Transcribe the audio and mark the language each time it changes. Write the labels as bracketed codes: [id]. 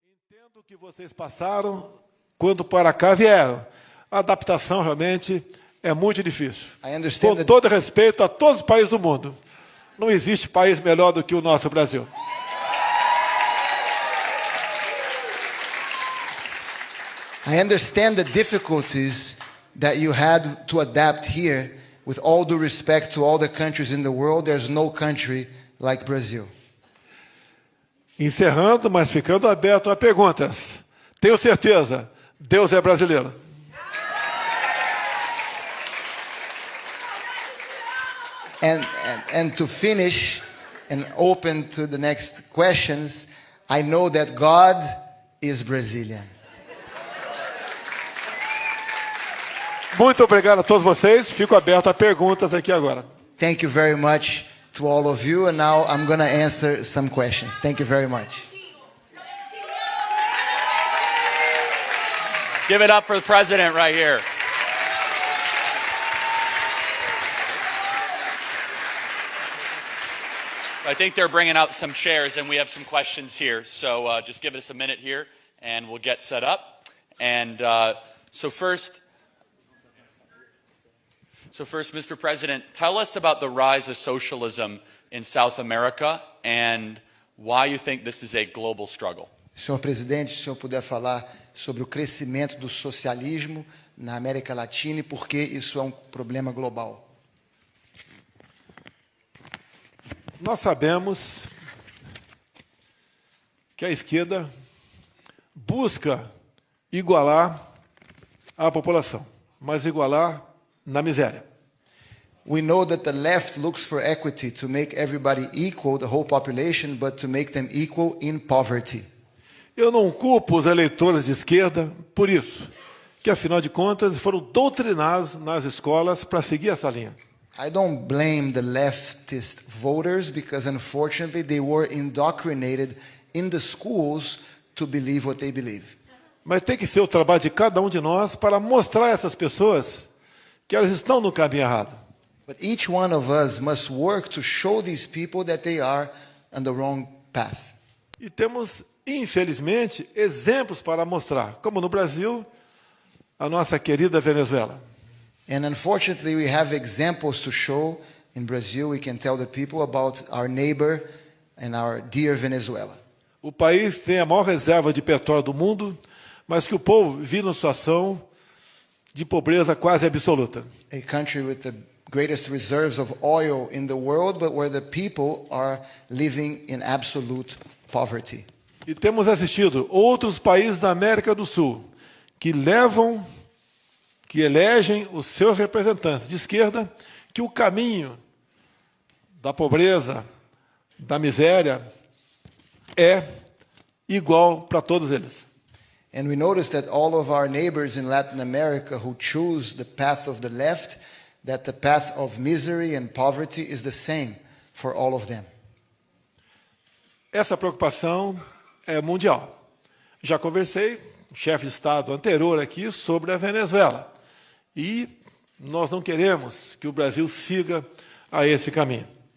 [pt] Entendo que vocês passaram quando para cá vieram. A adaptação realmente é muito difícil. Com todo respeito a todos os países do mundo. Não existe país melhor do que o nosso Brasil. [en] I understand the difficulties that you had to adapt here. With all due respect to all the countries in the world, there's no country like Brazil. [pt] Encerrando, mas ficando aberto a perguntas. Tenho certeza, Deus é brasileiro. [en] And to finish and open to the next questions, I know that God is Brazilian. [pt] Muito obrigado a todos vocês. Fico aberto a perguntas aqui agora. [en] Thank you very much to all of you. And now I'm going to answer some questions. Thank you very much. Give it up for the president right here. I think they're bringing out some chairs, and we have some questions here. So just give us a minute here, and we'll get set up. And so first, Mr. President, tell us about the rise of socialism in South America and why you think this is a global struggle. [pt] Senhor Presidente, se o senhor puder falar sobre o crescimento do socialismo na América Latina e por que isso é um problema global. Nós sabemos que a esquerda busca igualar a população, mas igualar na miséria. [en] We know that the left looks for equity to make everybody equal, the whole population, but to make them equal in poverty. [pt] Eu não culpo os eleitores de esquerda por isso, que afinal de contas foram doutrinados nas escolas para seguir essa linha. [en] I don't blame the leftist voters because unfortunately they were indoctrinated in the schools to believe what they believe. [pt] Mas tem que ser o trabalho de cada um de nós para mostrar a essas pessoas que elas estão no caminho errado. [en] But each one of us must work to show these people that they are on the wrong path. [pt] E temos, infelizmente, exemplos para mostrar, como no Brasil, a nossa querida Venezuela. [en] And unfortunately, we have examples to show. In Brazil, we can tell the people about our neighbor and our dear Venezuela. [pt] O país tem a maior reserva de petróleo do mundo, mas que o povo vive numa situação de pobreza quase absoluta. [en] A country with the greatest reserves of oil in the world, but where the people are living in absolute poverty. [pt] E temos assistido outros países da América do Sul que elegem os seus representantes de esquerda, que o caminho da pobreza, da miséria, é igual para todos eles. [en] And we notice that all of our neighbors in Latin America who choose the path of the left, that the path of misery and poverty is the same for all of them. [pt] Essa preocupação é mundial. Já conversei com o chefe de Estado anterior aqui sobre a Venezuela. E nós não queremos que o Brasil siga a esse caminho.